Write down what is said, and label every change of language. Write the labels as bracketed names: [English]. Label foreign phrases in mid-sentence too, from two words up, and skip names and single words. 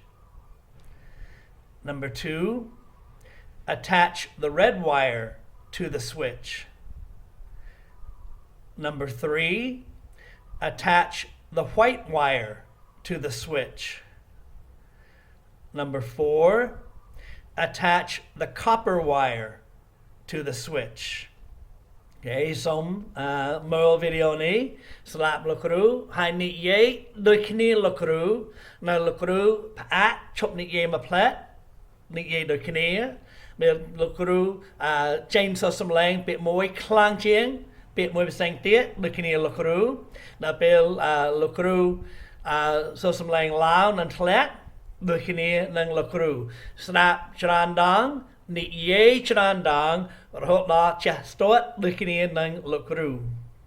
[English] Number 2, attach the red wire to the switch. Number 3, attach the white wire to the switch. Number 4, attach the copper wire to the switch. [Khmer] Okay, សូមមើលវីដេអូនេះស្ដាប់លោកគ្រូហើយនិយាយដូចគ្នាលោកគ្រូ នៅលោកគ្រូផ្អាកឈប់និយាយមួយផ្លែតនិយាយដូចគ្នាពេលលោកគ្រូចេញសូរសំឡេងពាក្យមួយខ្លាំងជាងពាក្យមួយផ្សេងទៀតដូចគ្នាលោកគ្រូដល់ពេលលោកគ្រូសូរសំឡេងឡើងនិងធ្លាក់ដូចគ្នានឹងលោកគ្រូស្ដាប់ច្រើនដងនិយាយច្រើនដងរហូតដល់ចេះស្ទាត់ដូចគ្នានឹងលោកគ្រូ